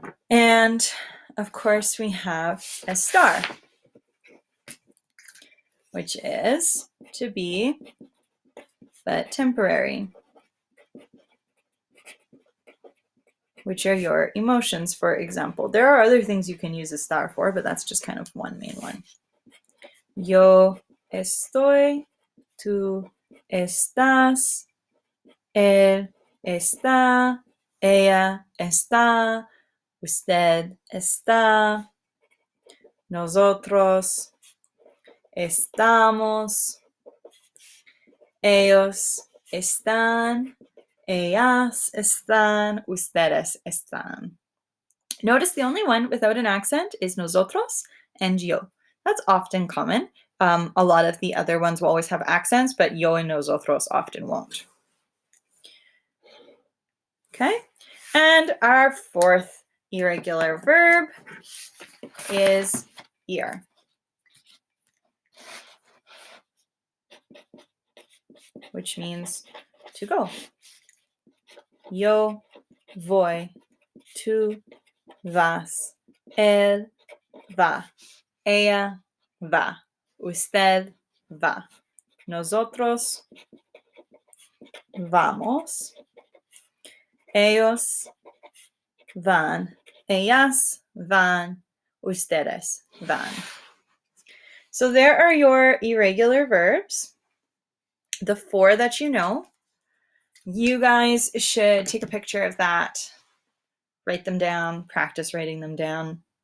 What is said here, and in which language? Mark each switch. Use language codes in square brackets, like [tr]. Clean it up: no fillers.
[en] And of course we have estar, which is to be, but temporary, which are your emotions, for example. There are other things you can use estar for, but that's just kind of one main one. [es] Yo estoy, tú estás, él está, ella está, usted está, nosotros estamos, ellos están, ellas están, ustedes están. [en] Notice the only one without an accent is nosotros and yo. That's often common. A lot of the other ones will always have accents, but yo and nosotros often won't. Okay, and our fourth irregular verb is ir, which means to go. [es] Yo voy, tú vas, él va, ella va, usted va, nosotros vamos, ellos van, ellas van, ustedes van. [en] So there are your irregular verbs, the 4 that you know. You guys should take a picture of that, write them down, practice writing them down.